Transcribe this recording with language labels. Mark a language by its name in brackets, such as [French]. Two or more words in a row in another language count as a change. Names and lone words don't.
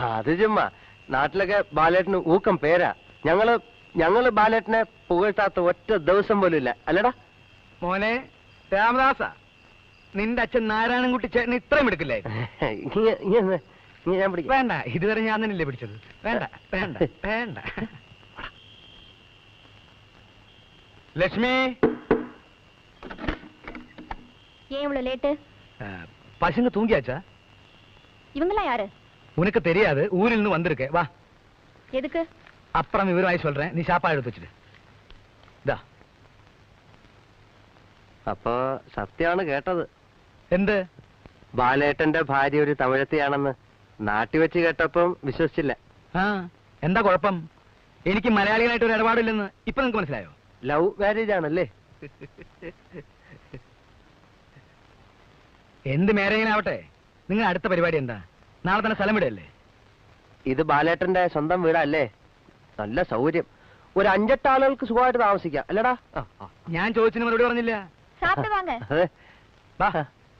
[Malayalam] അത് ചുമ്മാ, നാട്ടിലൊക്കെ ബാലേട്ടന് ഊക്കം പേരാ. ഞങ്ങള് ബാലേട്ടനെ പുകഴ്ത്താത്ത ഒറ്റ ദിവസം പോലും ഇല്ല, അല്ലടാ മോനെ രാമദാസ. നിന്റെ അച്ഛൻ നാരായണൻകുട്ടി ചേട്ടന് ഇത്രയും എടുക്കില്ലേ? ഞാൻ പിടിക്കാം. വേണ്ട, ഇതുവരെ ഞാൻ തന്നെയല്ലേ പിടിച്ചത്. വേണ്ട വേണ്ട വേണ്ട. ലക്ഷ്മി, [Tamil] ஏன் இவ்வளவு லேட்டு? பசங்க தூங்கியாச்சா? இவங்களா யாரு? உனக்கு தெரியாது, ஊரில் இருந்து வந்திருக்கேன். வா. எதுக்கு? அப்புறம் விவரமாய் சொல்றேன், நீ சாப்பாடு எடுத்து வச்சிடு. [Malayalam] ഇതാ. അപ്പൊ സത്യമാണ് കേട്ടത്. എന്ത്? ബാലേട്ടന്റെ ഭാര്യ ഒരു തമിഴത്തിയാണെന്ന് നാട്ടിൽ വെച്ച് കേട്ടപ്പം വിശ്വസിച്ചില്ല. എന്താ കുഴപ്പം? എനിക്ക് മലയാളികളായിട്ട് ഒരു ഇടപാടില്ലെന്ന് ഇപ്പൊ നിങ്ങക്ക് മനസ്സിലായോ? ലവ് മാരേജ് ആണല്ലേ? എന്ത് മാരേജിനാവട്ടെ, നിങ്ങൾ അടുത്ത പരിപാടി എന്താ? നാളെ തന്നെ സ്ഥലം വിടല്ലേ? ഇത് ബാലേട്ടന്റെ സ്വന്തം വീടല്ലേ, നല്ല സൗകര്യം. ഒരു 5-8 ആളുകൾക്ക് സുഖമായിട്ട് താമസിക്കാം, അല്ലടാ? ഞാൻ ചോദിച്ചതിന് മറുപടി പറഞ്ഞില്ല. [Tamil] சாப்பிட்டு வாங்க. [Malayalam] അതെ.